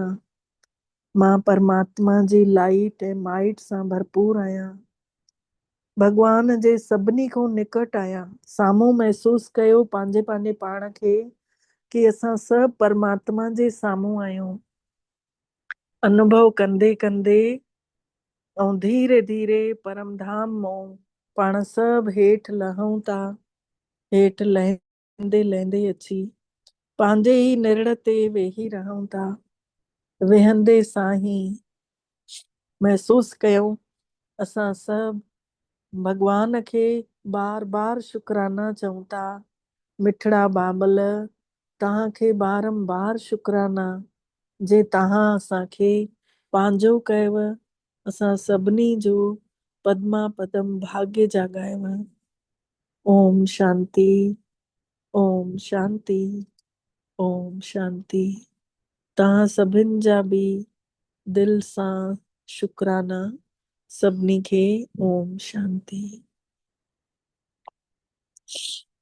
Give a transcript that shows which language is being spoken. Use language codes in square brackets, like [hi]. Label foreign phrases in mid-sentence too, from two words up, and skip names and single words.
[sd] मां परमात्मा जी लाइट ऐं माइट सां भरपूर आहियां। भगवान जे सभिनी खां निकट आहियां। साम्हूं महसूस कयो पंहिंजे पंहिंजे पाण खे कि असां सभु परमात्मा जे साम्हूं आहियूं। अनुभव कंदे कंदे ऐं धीरे धीरे परम धाम मां पाण सभु हेठि लहूं था। हेठि लहंदे लहंदे अची पंहिंजे ई निड़ ते वेही रहूं था। वेहंदे सां ही महसूस कयूं असां सभु भगवान खे बार बार शुक्राना चऊं था। मिठड़ा बाबल, तव्हांखे बारंबार शुक्राना जे तव्हां असांखे पंहिंजो कयव। असां सभिनी जो पद्मा पदम भाग्य जाॻायव। ओम शांति, ओम शांति, ओम शांति। तव्हां सभिनि जा बि दिल सां शुक्राना सभिनी खे। ओम शांति।